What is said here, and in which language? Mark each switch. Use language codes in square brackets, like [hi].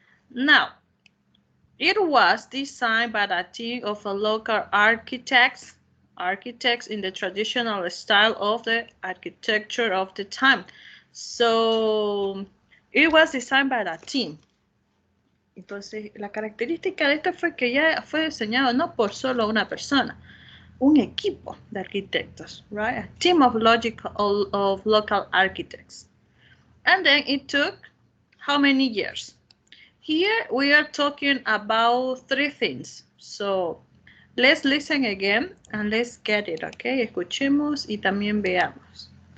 [en] Now, it was designed by a team of local architects in the traditional style of the architecture of the time. So, it was designed by that team. [es] Entonces, la característica de esto fue que ya fue diseñado no por solo una persona, un equipo de arquitectos, right? [en] A team of local architects. And then it took how many years? Here we are talking about three things. So let's listen again and let's get it, okay? [es] Escuchemos y también veamos.